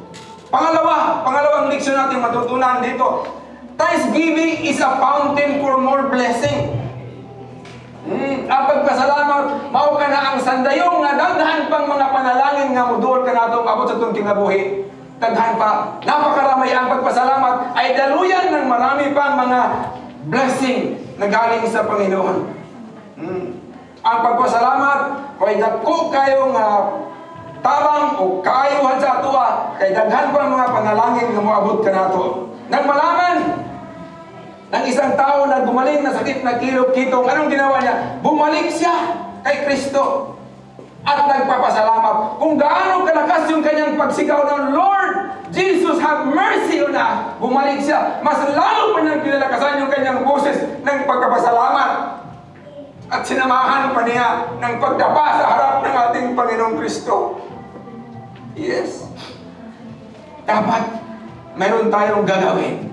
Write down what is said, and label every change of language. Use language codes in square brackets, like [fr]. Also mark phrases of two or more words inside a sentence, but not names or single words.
[tl] Pangalawang leksyon natin matutunan dito. [en] Thanksgiving is a fountain for more blessing. [ceb] Ang pagpasalamat, mao ka na ang sandayong nga daghan pang mga panalangin nga mudol ka natong abot sa itong kinabuhi. Daghan pa. [tl] Napakaramay ang pagpasalamat ay daluyan ng marami pang mga blessing na galing sa Panginoon. [ceb] Ang pagpasalamat ay dako kayong tabang o kaayuhan sa atua kay daghan pa mga panalangin nga moabot ka nato. [tl] Nang malaman ng isang tao na gumaling na sakit na kilog-kitong, anong ginawa niya? Bumalik siya kay Kristo at nagpapasalamat. Kung gaano kalakas yung kanyang pagsigaw ng Lord, Jesus, [en] have mercy on us. [tl] Bumalik siya. Mas lalo pa niyang pinalakasan yung kanyang boses ng pagpapasalamat. At sinamahan pa niya ng pagdapa sa harap ng ating Panginoong Kristo. Yes. Dapat mayroon tayong gagawin.